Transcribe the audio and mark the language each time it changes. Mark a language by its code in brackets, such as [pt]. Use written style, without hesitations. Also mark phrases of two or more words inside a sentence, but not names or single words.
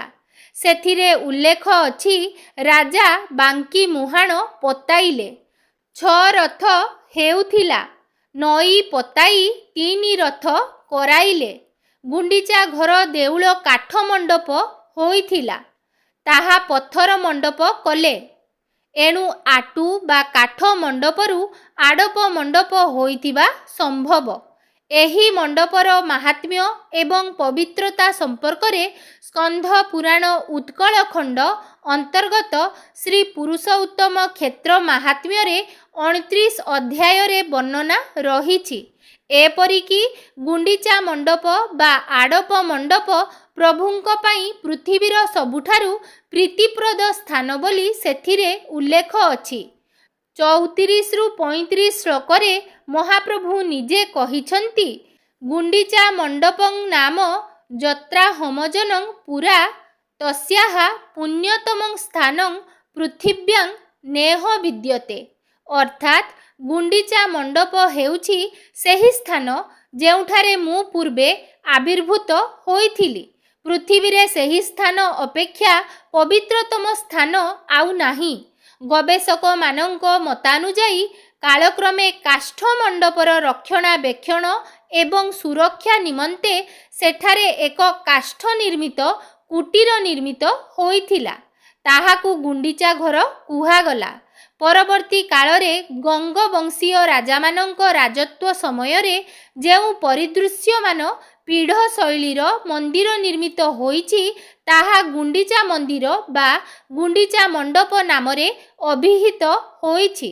[or] ସେଥିରେ ଉଲ୍ଲେଖ ଅଛି ରାଜା ବାଙ୍କି ମୁହାଣ ପତାଇଲେ 6 ରଥ ହେଉଥିଲା, ନଈ ପତାଇ 3 ରଥ କରାଇଲେ। ଗୁଣ୍ଡିଚା ଘର ଦେଉଳ କାଠ ମଣ୍ଡପ ହୋଇଥିଲା, ତାହା ପଥର ମଣ୍ଡପ କଲେ। ଏଣୁ ଆଟୁ ବା କାଠ ମଣ୍ଡପରୁ ଆଡପ ମଣ୍ଡପ ହୋଇଥିବା ସମ୍ଭବ। ଏହି ମଣ୍ଡପର ମହାତ୍ମ୍ୟ ଏବଂ ପବିତ୍ରତା ସମ୍ପର୍କରେ ସ୍କନ୍ଦ ପୁରାଣ ଉତ୍କଳ ଖଣ୍ଡ ଅନ୍ତର୍ଗତ ଶ୍ରୀ ପୁରୁଷୋତ୍ତମ କ୍ଷେତ୍ର ମହାତ୍ମ୍ୟ ରେ 29 ଅଧ୍ୟାୟ ରେ ବର୍ଣ୍ଣନା ରହିଛି। ଏପରିକି ଗୁଣ୍ଡିଚା ମଣ୍ଡପ ବା ଆଡପ ମଣ୍ଡପ ପ୍ରଭୁଙ୍କ ପାଇଁ ପୃଥିବୀର ସବୁଠାରୁ ପ୍ରୀତିପ୍ରଦ ସ୍ଥାନ ବୋଲି ସେଥିରେ ଉଲ୍ଲେଖ ଅଛି। 34 ରୁ 35 ଶ୍ଳୋକରେ ମହାପ୍ରଭୁ ନିଜେ କହିଛନ୍ତି [sa] गुंडीचा मंडपं नाम जत्रा होमजनं पुरा तस्याः पुण्यतमं स्थानं पृथिव्यां नेह विद्यते। [or] ଅର୍ଥାତ ଗୁଣ୍ଡିଚା ମଣ୍ଡପ ହେଉଛି ସେହି ସ୍ଥାନ ଯେଉଁଠାରେ ମୁଁ ପୂର୍ବେ ଆବିର୍ଭୂତ ହୋଇଥିଲି। ପୃଥିବୀ ରେ ସେହି ସ୍ଥାନ ଅପେକ୍ଷା ପବିତ୍ରତମ ସ୍ଥାନ ଆଉ ନାହିଁ। ଗବେଷକ ମାନଙ୍କ ମତାନୁଯାୟୀ କାଳକ୍ରମେ କାଷ୍ଠ ମଣ୍ଡପର ରକ୍ଷଣାବେକ୍ଷଣ ଏବଂ ସୁରକ୍ଷା ନିମନ୍ତେ ସେଠାରେ ଏକ କାଷ୍ଠ ନିର୍ମିତ କୁଟୀର ନିର୍ମିତ ହୋଇଥିଲା, ତାହାକୁ ଗୁଣ୍ଡିଚା ଘର କୁହାଗଲା। ପରବର୍ତ୍ତୀ କାଳରେ ଗଙ୍ଗବଂଶୀୟ ରାଜାମାନଙ୍କ ରାଜତ୍ୱ ସମୟରେ ଯେଉଁ ପରିଦୃଶ୍ୟମାନ ପୀଢ଼ ଶୈଳୀର ମନ୍ଦିର ନିର୍ମିତ ହୋଇଛି ତାହା ଗୁଣ୍ଡିଚା ମନ୍ଦିର ବା ଗୁଣ୍ଡିଚା ମଣ୍ଡପ ନାମରେ ଅଭିହିତ ହୋଇଛି।